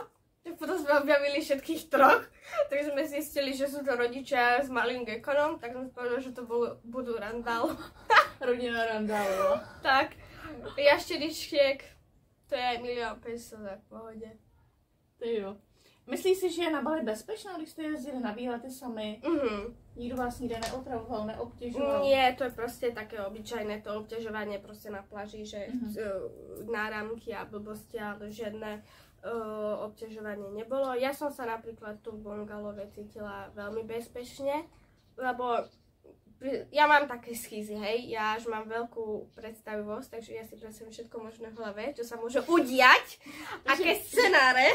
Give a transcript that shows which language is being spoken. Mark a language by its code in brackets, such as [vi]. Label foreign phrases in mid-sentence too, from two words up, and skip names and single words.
[sk] Potom sme objavili všetkých 3, takže sme zistili, že sú to rodičia s malým gekonom, tak sme povedali, že to budú randál. Rodina randálu. Tak, jašteričiek, to je 1 500 000 za v pohode. [cs] Ty jo. Myslíš si, že je na Bali bezpečná, když jste jezdili na výlety sami? Nikdo vás nikde neotravoval, neobtěžoval? [sk] Nie, to je proste také obyčajné to obťažovanie proste na pláži, že náramky a blbosti, ale žiadne obťažovanie nebolo. Ja som sa napríklad tu v bungalove cítila veľmi bezpečne, lebo ja mám také schýzy, hej, ja až mám veľkú predstavivosť, takže ja si predstavím všetko možné v hlave, čo sa môže udiať, aké scenáre.